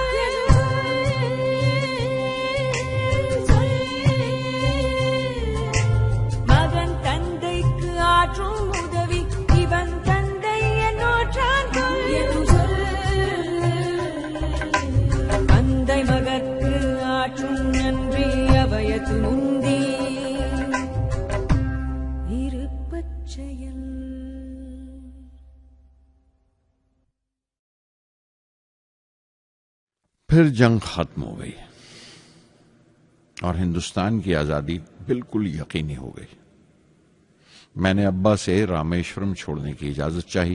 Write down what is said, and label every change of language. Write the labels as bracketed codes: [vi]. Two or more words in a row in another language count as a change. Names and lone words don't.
[ta] மகன் தந்தைக்கு ஆற்றும் உதவி இவன் தந்தை என்னோற்றார் தந்தை மகற்கு ஆற்றும் நன்றி அபயத்து முந்தி இருப்பச்செயல். [hi] फिर जंग खत्म हो गई और हिंदुस्तान की आजादी बिल्कुल यकीनी हो गई. मैंने अब्बा से रामेश्वरम छोड़ने की इजाजत चाही.